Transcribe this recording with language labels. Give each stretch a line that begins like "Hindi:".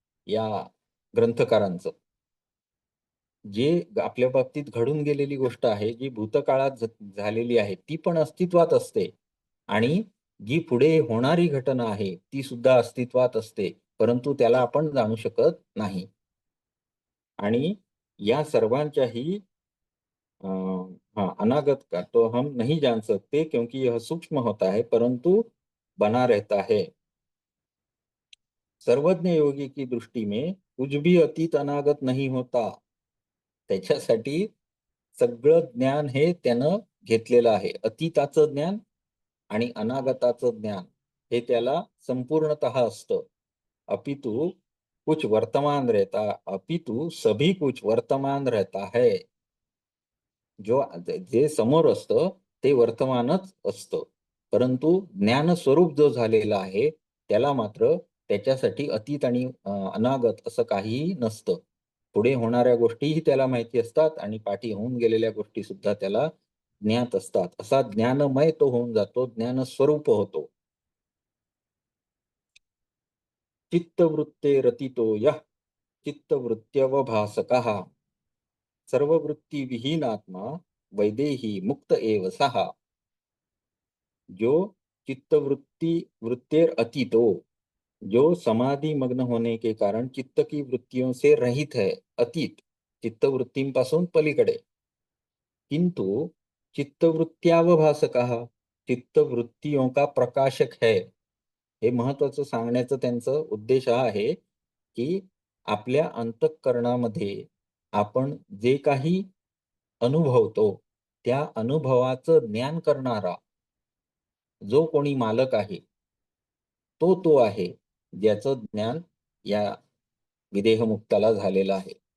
Marathi: या ग्रंथकारांचं. जे आपल्या बाबतीत घडून गेलेली गोष्ट आहे, जी भूतकाळात झालेली आहे, ती पण अस्तित्वात असते आणि जी पुढे होणारी घटना आहे, ती सुद्धा अस्तित्वात असते. परंतु त्याला आपण जाणू शकत नाही. आणि या सर्वांच्याही
Hindi: हाँ, अनागत का तो हम नहीं जान सकते क्योंकि यह सूक्ष्म होता है परंतु बना रहता है. सर्वज्ञ योगी की दृष्टी में कुछ भी अतीत अनागत नहीं होता.
Marathi: त्याच्यासाठी सगळं ज्ञान हे त्यानं घेतलेलं आहे. अतीताचं ज्ञान आणि अनागताचं ज्ञान हे त्याला संपूर्णतः असतं.
Hindi: अपितु कुछ वर्तमान रहता अपितु सभी कुछ वर्तमान रहता है.
Marathi: जे समोर असतं ते वर्तमानच असतं. परंतु ज्ञानस्वरूप जो झालेला आहे, त्याला मात्र त्याच्यासाठी अतीत आणि अनागत असं काहीही नसतं. पुढे होणाऱ्या गोष्टीही त्याला माहिती असतात आणि पाठी होऊन गेलेल्या गोष्टी सुद्धा त्याला ज्ञात असतात. असा ज्ञानमय तो होऊन जातो, ज्ञानस्वरूप होतो.
Sanskrit: चित्तवृत्तेरतीतो यः चित्तवृत्त्यवभासकः सर्ववृत्तिविहीनात्मा वैदेही मुक्त एव सः.
Hindi: जो वृत्तेर अतीतो, जो समाधि मग्न होने के कारण चित्त की वृत्तियों से रहित है,
Marathi: अतीत चित्तवृत्तींपासून पलीकडे.
Hindi: किंतु चित्तवृत्त्यावभासकः, चित्तवृत्तियों का प्रकाशक है.
Marathi: हे महत्वाचं सांगण्याचं त्यांचं उद्देश हा आहे की आपल्या अंतःकरणामध्ये आपण जे काही अनुभवतो त्या अनुभवाचं ज्ञान करणारा जो कोणी मालक आहे, तो आहे, ज्याचं ज्ञान या विदेहमुक्ताला झालेलं आहे.